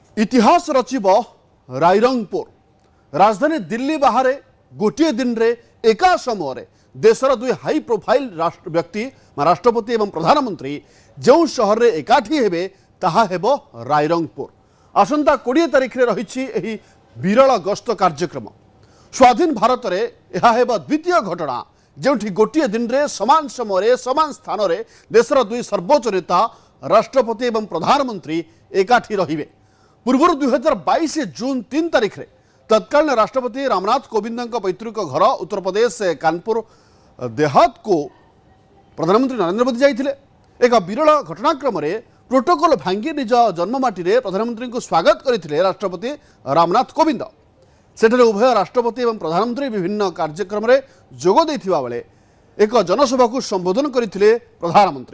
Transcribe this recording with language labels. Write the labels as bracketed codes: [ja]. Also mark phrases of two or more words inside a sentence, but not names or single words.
[or] ଇତିହାସ ରଚିବ ରାଇରଙ୍ଗପୁର ରାଜଧାନୀ ଦିଲ୍ଲୀ ବାହାର ଗୋଟେ ଦିନରେ ଏକା ସମୟ ଦେଶର ଦୁଇ [en] high profile [or] ବ୍ୟକ୍ତି ରାଷ୍ଟ୍ରପତି ଏବଂ ପ୍ରଧାନମନ୍ତ୍ରୀ ଯେଉଁ ସହରରେ ଏକାଠି ହେବେ ତାହା ହେବ ରାଇରଙ୍ଗପୁର। ଆସନ୍ତା 20 ତାରିଖରେ ରହିଛି ଏହି ବିରଳ ଗସ୍ତ କାର୍ଯ୍ୟକ୍ରମ। ସ୍ୱାଧୀନ ଭାରତରେ ଏହା ହେବ ଦ୍ୱିତୀୟ ଘଟଣା ଯେଉଁଠି ଗୋଟେ ଦିନରେ ସମାନ ସମୟ ସମାନ ସ୍ଥାନରେ ଦେଶର ଦୁଇ ସର୍ବୋଚ୍ଚ ନେତା ରାଷ୍ଟ୍ରପତି ଏବଂ ପ୍ରଧାନମନ୍ତ୍ରୀ ଏକାଠି ରହିବେ। ପୂର୍ବ 2022 ଜୁନ 3 ତାରିଖରେ ତତ୍କାଳୀନ ରାଷ୍ଟ୍ରପତି ରାମନାଥ କୋବିନ୍ଦ ପୈତୃକ ଘର ଉତ୍ତର ପ୍ରଦେଶ କାନପୁର ଦେହାତକୁ ପ୍ରଧାନମନ୍ତ୍ରୀ ନରେନ୍ଦ୍ର ମୋଦୀ ଯାଇଥିଲେ। ଏକ ବିରଳ ଘଟଣାକ୍ରମରେ ପ୍ରୋଟୋକଲ ଭାଙ୍ଗି ନିଜ ଜନ୍ମମାଟିରେ ପ୍ରଧାନମନ୍ତ୍ରୀଙ୍କୁ ସ୍ୱାଗତ କରିଥିଲେ ରାଷ୍ଟ୍ରପତି ରାମନାଥ କୋବିନ୍ଦ। ସେଠାରେ ଉଭୟ ରାଷ୍ଟ୍ରପତି ଏବଂ ପ୍ରଧାନମନ୍ତ୍ରୀ ବିଭିନ୍ନ କାର୍ଯ୍ୟକ୍ରମରେ ଯୋଗ ଦେଇଥିବା ବେଳେ ଏକ ଜନସଭାକୁ ସମ୍ବୋଧନ କରିଥିଲେ ପ୍ରଧାନମନ୍ତ୍ରୀ।